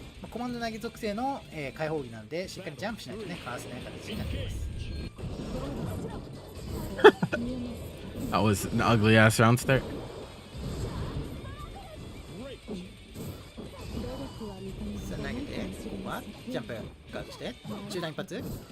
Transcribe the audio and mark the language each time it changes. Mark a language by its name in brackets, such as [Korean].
[Japanese] コマンド投げ属性の、解放技なのでしっかりジャンプしないとねかわせない形になっています。 [English] That was an ugly ass round start. [Japanese] さあ投げてここはジャンプガードして中段一発。